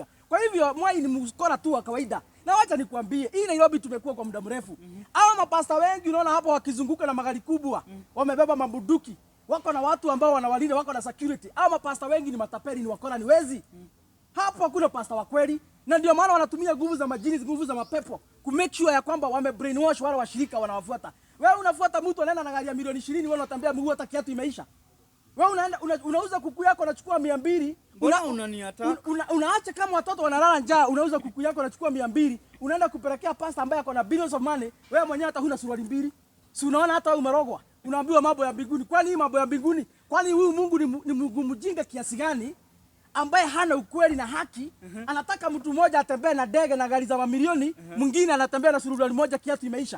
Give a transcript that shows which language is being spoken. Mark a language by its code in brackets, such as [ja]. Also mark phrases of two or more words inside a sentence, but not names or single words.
[sw] Kwa hivyo Mwai ni mkora tu wa kawaida. Na wacha nikwambie, hii Nairobi tumekuwa kwa muda mrefu. Hao mapasta wengi unaona hapo wakizunguka na magari kubwa, wamebeba mabunduki. Wako na watu ambao wanawalinda, wako na security. Hao mapasta wengi ni matapeli, ni wakora, ni wezi. Hapo hakuna pasta wa kweli. Na ndio maana wanatumia nguvu za majini, nguvu za mapepo ku [en] make sure [sw] ya kwamba wame brainwash wale washirika wanawafuata. Wewe unafuata mtu anaenda na gari ya milioni 20, wewe unatembea mguu hata kiatu imeisha. Wewe unaenda unauza kuku yako unachukua 200. Unaacha kama watoto wanalala njaa, unauza kuku yako unachukua 200. Unaenda kupelekea pasta ambaye ako na [en] billions of money, [sw] wewe mwenyewe hata huna suruali mbili. Si unaona hata wewe umerogwa. Unaambiwa mambo ya mbinguni. Kwani hii mambo ya mbinguni? Kwani huyu Mungu ni Mungu mjinga kiasi gani ambaye hana ukweli na haki? Anataka mtu mmoja atembee na ndege na gari za mamilioni, mwingine anatembea na suruali moja kiatu imeisha.